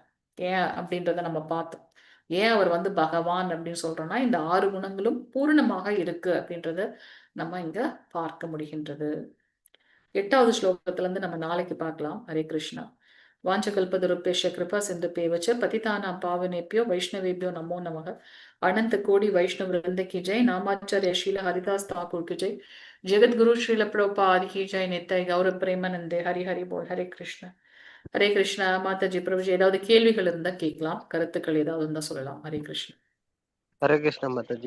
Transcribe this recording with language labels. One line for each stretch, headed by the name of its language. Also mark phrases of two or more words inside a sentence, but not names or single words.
Tamil: ஏன் அப்படின்றத நம்ம பார்த்தோம். ஏன் அவர் பகவான் அப்படின்னு சொல்றோம்னா இந்த 6 குணங்களும் பூர்ணமாக இருக்கு அப்படின்றத நம்ம இங்க பார்க்க முடிகின்றது. 8வது ஸ்லோகத்துல இருந்து நம்ம நாளைக்கு பார்க்கலாம்.
Sanskrit: हरे कृष्णा. वाञ्छाकल्पतरुभ्यश्च कृपा सिन्धुभ्य एव च पतितानाम् पावनेभ्यो वैष्णवेभ्यो नमो नमः.
Hindi: अनंत कोटि वैष्णव वृंद की जय. नामाचार्य शील हरिदास ठाकुर की जय. जगत गुरु श्रील प्रभुपाद की जय.
Bangla: নিত্য গৌরব প্রেমানন্দে. হরি হরি বোল.
Sanskrit: हरे कृष्ण. हरे कृष्ण.
Tamil: மாதாஜி பிரபுஜி, ஏதாவது கேள்விகள் இருந்தா கேட்கலாம், கருத்துக்கள் ஏதாவது இருந்தா சொல்லலாம். ஹரே கிருஷ்ண. ஹரே கிருஷ்ண மாதாஜி.